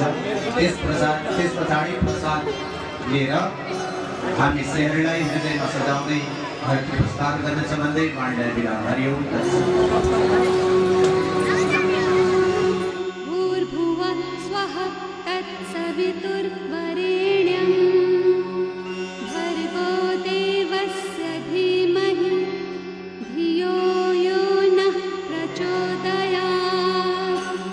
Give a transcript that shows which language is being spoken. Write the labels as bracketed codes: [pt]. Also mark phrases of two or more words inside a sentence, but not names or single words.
[ne] त्यस पछाडि प्रसाद लिएर हामी शरीरलाई हृदयमा सजाउँदै घरतिर प्रस्थान गर्नेछ भन्दै वाणीलाई बिदा। [sa] हरिओम भूर्भुवः स्वः तत्सवितुर्वरेण्यं भर्गो देवस्य धीमहि धियो यो नः प्रचोदयात्।